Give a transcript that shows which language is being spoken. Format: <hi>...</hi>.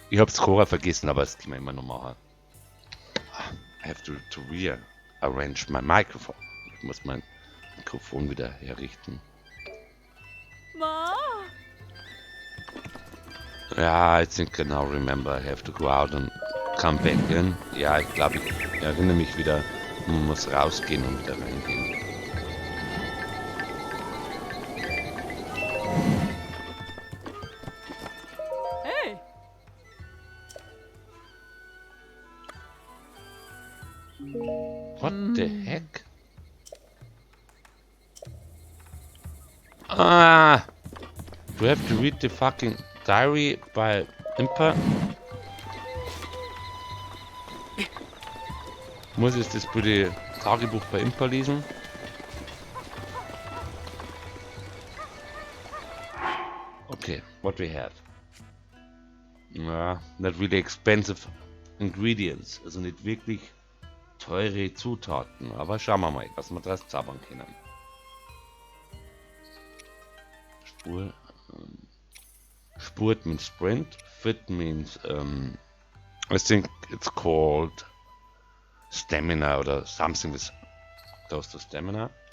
<de>Ich hab's Cora vergessen, aber das können wir immer noch machen.</de> <en>I have to rearrange my microphone.</en> <de>Ich muss mein Mikrofon wieder herrichten. Ma!</de> <en>Ja, I think I now remember I have to go out and come back in.</en> <de>Ja, ich glaube, ich erinnere mich wieder. Man muss rausgehen und wieder reingehen. Hey!</de> <en>What the heck? Ah! Do I have to read the fucking diary by Impa?</en> <de>Muss ich das bitte Tagebuch bei Impa lesen?</de> <en>Okay, what we have?</en> <de>Ja,</de> <en>not really expensive ingredients,</en> <de>also nicht wirklich teure Zutaten, aber schauen wir mal, was wir daraus zaubern können.</de> <en>Spurt means sprint, fit means I think it's called stamina or something with close to stamina.</en>